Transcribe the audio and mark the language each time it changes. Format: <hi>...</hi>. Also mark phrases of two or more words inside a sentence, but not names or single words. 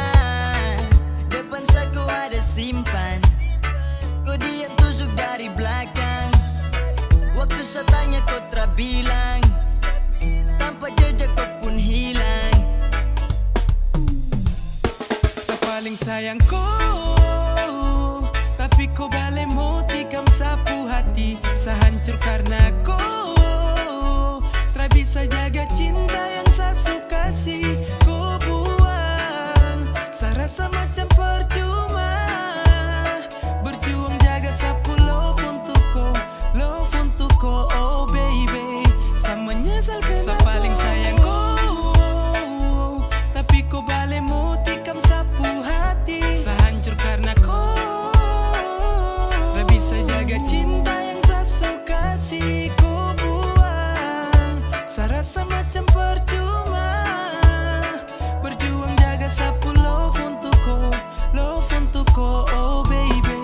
<id>Depan saya kau ada simpan, kau diam tusuk dari belakang. Waktu saya tanya kau terbilang, tanpa jejak kau pun hilang.</id> <pmy>Sa paling sayang ko, tapi ko bale mo tikam sapu hati. Sa hancur karena ko, tak bisa jaga cinta yang saya suka sih. Ko buang, saya rasa macam percuma. Berjuang jaga sapu love untuk ko,</pmy> <en>oh baby.</en> <pmy>Sa menyesalkan sa paling sayang ko, tapi ko bale mo tikam sapu hati. Sa hancur karena ko, tak bisa jaga cinta yang saya suka sih. Ko buang, saya rasa macam percuma. Berjuang jaga sapu love untuk ko,</pmy> <en>oh baby.</en>